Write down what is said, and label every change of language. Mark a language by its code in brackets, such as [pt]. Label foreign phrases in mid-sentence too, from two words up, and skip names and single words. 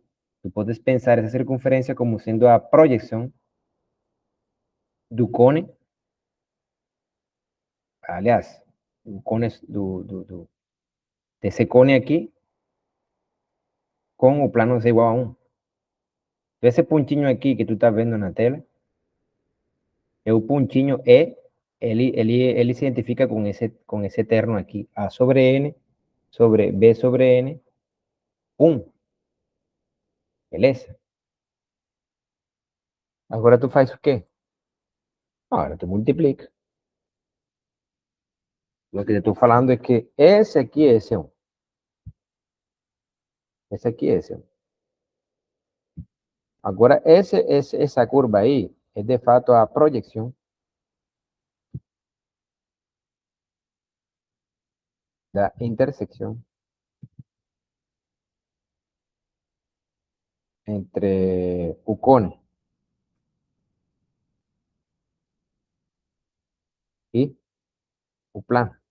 [pt] Tu podes pensar essa circunferência como sendo a projeção do cone, aliás, o cone desse cone aqui com o plano C igual a 1. Esse pontinho aqui que tu está vendo na tela é o pontinho E [es] él se identifica con ese terno aquí, A sobre N, sobre B sobre N, pum, el S. [pt] Agora tu faz o quê? Agora tu multiplica. [es] Lo que te estoy falando es que ese aquí es S1. [pt] Esse aqui é esse. Agora, essa curva aí é de fato a projeção da intersecção entre o cone e o plano.